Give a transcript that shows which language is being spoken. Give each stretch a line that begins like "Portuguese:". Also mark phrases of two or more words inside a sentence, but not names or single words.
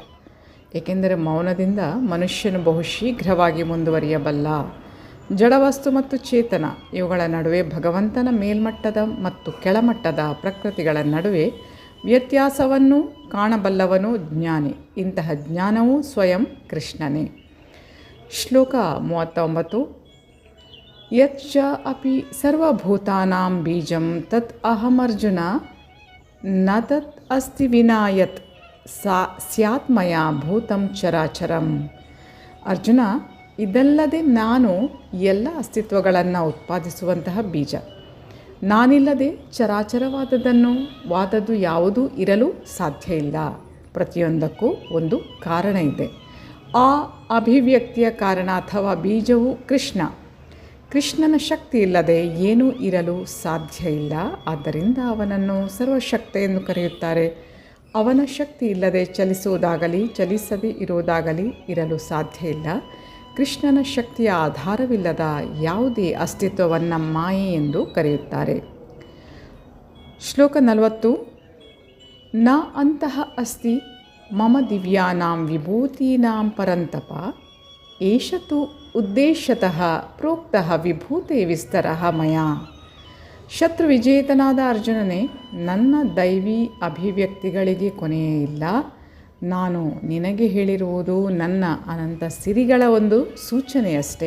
Kannada: ಏಕೆಂದರೆ ಮೌನದಿಂದ ಮನುಷ್ಯನು ಬಹು ಶೀಘ್ರವಾಗಿ ಮುಂದುವರಿಯಬಲ್ಲ. ಜಡವಸ್ತು ಮತ್ತು ಚೇತನ ಇವುಗಳ ನಡುವೆ ಭಗವಂತನ ಮೇಲ್ಮಟ್ಟದ ಮತ್ತು ಕೆಳಮಟ್ಟದ ಪ್ರಕೃತಿಗಳ ನಡುವೆ ವ್ಯತ್ಯಾಸವನ್ನು ಕಾಣಬಲ್ಲವನು ಜ್ಞಾನಿ. ಇಂತಹ ಜ್ಞಾನವು ಸ್ವಯಂ ಕೃಷ್ಣನೇ. ಶ್ಲೋಕ 39.
Sanskrit: ಯಚ್ಚ ಅಪಿ ಸರ್ವಭೂತಾನಾಂ ಬೀಜಂ ತತ್ ಅಹಮರ್ಜುನ ನ ತತ್ ಅಸ್ತಿ ವಿನಾ ಯತ್ ಸ್ಯಾತ್ ಮಯಾ ಭೂತಂ ಚರಾಚರಂ.
Kannada: ಅರ್ಜುನ, ಇದಲ್ಲದೆ ನಾನು ಎಲ್ಲ ಅಸ್ತಿತ್ವಗಳನ್ನು ಉತ್ಪಾದಿಸುವಂತಹ ಬೀಜ. ನಾನಿಲ್ಲದೆ ವಾದದ್ದು ಯಾವುದೂ ಇರಲು ಸಾಧ್ಯ ಇಲ್ಲ. ಪ್ರತಿಯೊಂದಕ್ಕೂ ಒಂದು ಕಾರಣ ಇದೆ. ಆ ಅಭಿವ್ಯಕ್ತಿಯ ಕಾರಣ ಅಥವಾ ಬೀಜವು ಕೃಷ್ಣ. ಕೃಷ್ಣನ ಶಕ್ತಿ ಇಲ್ಲದೆ ಏನೂ ಇರಲು ಸಾಧ್ಯ ಇಲ್ಲ. ಆದ್ದರಿಂದ ಅವನನ್ನು ಸರ್ವಶಕ್ತ ಎಂದು ಕರೆಯುತ್ತಾರೆ. ಅವನ ಶಕ್ತಿ ಇಲ್ಲದೆ ಚಲಿಸುವುದಾಗಲಿ ಚಲಿಸದೇ ಇರುವುದಾಗಲಿ ಇರಲು ಸಾಧ್ಯ ಇಲ್ಲ. ಕೃಷ್ಣನ ಶಕ್ತಿಯ ಆಧಾರವಿಲ್ಲದ ಯಾವುದೇ ಅಸ್ತಿತ್ವವನ್ನು ಮಾಯೆ ಎಂದು ಕರೆಯುತ್ತಾರೆ. ಶ್ಲೋಕ 40.
Sanskrit: ನ ಅಂತಃ ಅಸ್ತಿ ಮಮ ದಿವ್ಯಾನಾಂ ವಿಭೂತೀನಾಂ ಪರಂತಪ ಏಷ ತು ಉದ್ದೇಶತಃ ಪ್ರೋಕ್ತಃ ವಿಭೂತೆ ವಿಸ್ತರಃ ಮಯಾ.
Kannada: ಶತ್ರು ವಿಜೇತನಾದ ಅರ್ಜುನನೇ, ನನ್ನ ದೈವಿ ಅಭಿವ್ಯಕ್ತಿಗಳಿಗೆ ಕೊನೆಯೇ ಇಲ್ಲ. ನಾನು ನಿನಗೆ ಹೇಳಿರುವುದು ನನ್ನ ಅನಂತ ಸಿರಿಗಳ ಒಂದು ಸೂಚನೆಯಷ್ಟೇ.